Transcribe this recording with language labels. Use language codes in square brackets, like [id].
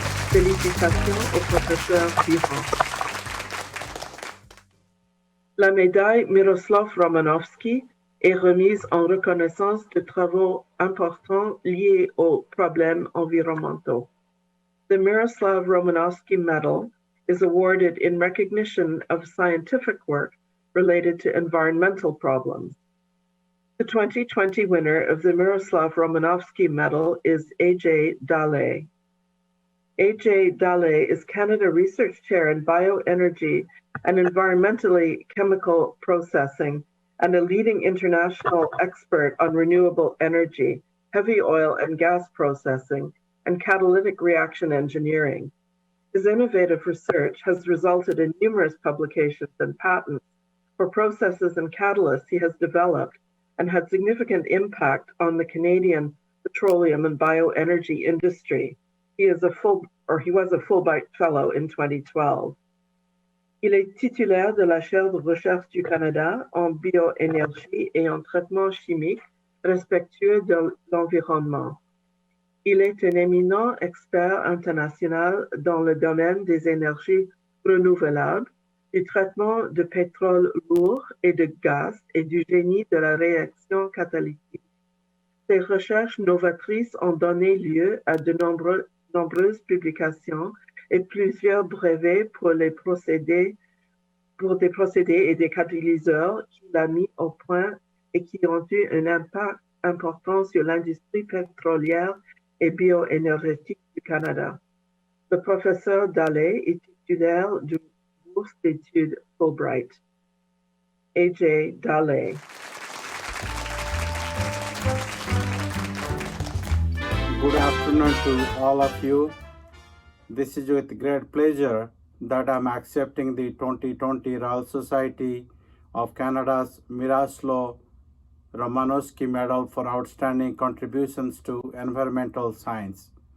[fr] Félicitations au professeur suivant. La médaille Miroslav Romanovsky est remise en reconnaissance de travaux importants liés aux problèmes environnementaux. [en] The Miroslav Romanovsky Medal is awarded in recognition of scientific work related to environmental problems. The 2020 winner of the Miroslav Romanovsky Medal is A.J. Dale. A.J. Dale is Canada Research Chair in Bioenergy and Environmentally Chemical Processing and a leading international expert on renewable energy, heavy oil and gas processing, and catalytic reaction engineering. His innovative research has resulted in numerous publications and patents for processes and catalysts he has developed and had significant impact on the Canadian petroleum and bioenergy industry. He was a Fulbright Fellow in 2012. [fr] Il est titulaire de la chaire de recherche du Canada en bioénergie et en traitement chimique respectueux de l'environnement. Il est un éminent expert international dans le domaine des énergies renouvelables, du traitement de pétrole lourd et de gaz et du génie de la réaction catalytique. Ses recherches novatrices ont donné lieu à de nombreuses publications et plusieurs brevets pour des procédés et des catalyseurs qu'il a mis au point et qui ont eu un impact important sur l'industrie pétrolière et bioénergétique du Canada. Le professeur Dale est titulaire du bourse d'études Fulbright. A.J. Dale. [en] Good afternoon to all of you. This is with great pleasure that I'm accepting the 2020 Royal Society of Canada's Miroslav Romanovsky Medal for outstanding contributions to environmental science.